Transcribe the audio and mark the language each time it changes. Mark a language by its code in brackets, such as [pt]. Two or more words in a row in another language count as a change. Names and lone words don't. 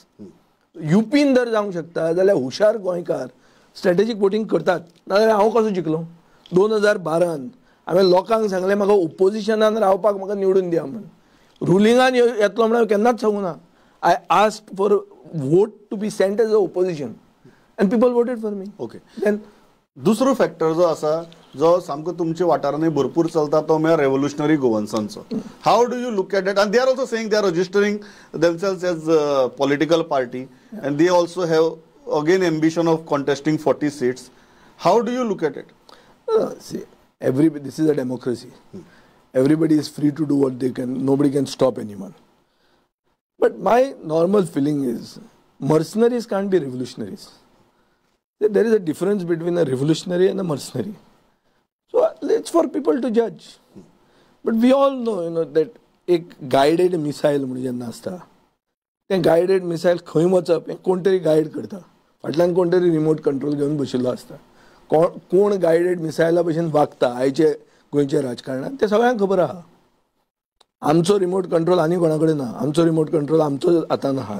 [kok] युपीन जर जावंक शकता जाल्यार हुशार गोंयकार [en] strategic voting [kok] करतात. नाजाल्यार हांव कसो जिखलो? 2012 हांवें लोकांक सांगलें म्हाका ओपोजिशनान रावपाक म्हाका निवडून दिया म्हणून. रुलिंगान येतलो म्हणून केन्नाच सांगूं ना. [en] I asked for vote to be sent as a opposition and people voted for me. Okay. Then [kok] दुसरो फॅक्टर जो आसा जो सामको तुमच्या वाठारांनी भरपूर चलता तो म्हळ्यार रेव्होल्युशनरी गोवन्सांचो. [en] How do you look at it? And they are also saying they are registering themselves as political party and they also have again ambition of contesting 40 seats. How do you look at it? See, this is a democracy. Everybody is free to do what they can. Nobody can stop anyone. But my normal feeling is mercenaries can't be revolutionaries. there is a difference between a revolutionary and a mercenary. So it's for people to judge. But we all know, that [kok] एक [en] guided missile [kok] म्हणून जेन्ना आसता तें [en] guided missile [kok] खंय वचप हें कोण तरी गायड करता. फाटल्यान कोण तरी [en] remote control [kok] घेवन बशिल्लो आसता. कोण गायडेड मिसायला भशेन वागता आयचे गोंयच्या राजकारणात तें सगळ्यांक खबर आहा. आमचो [en] remote control [kok] आनी कोणा कडेन ना. आमचो [en] remote control [kok] आमचो हातान आहा.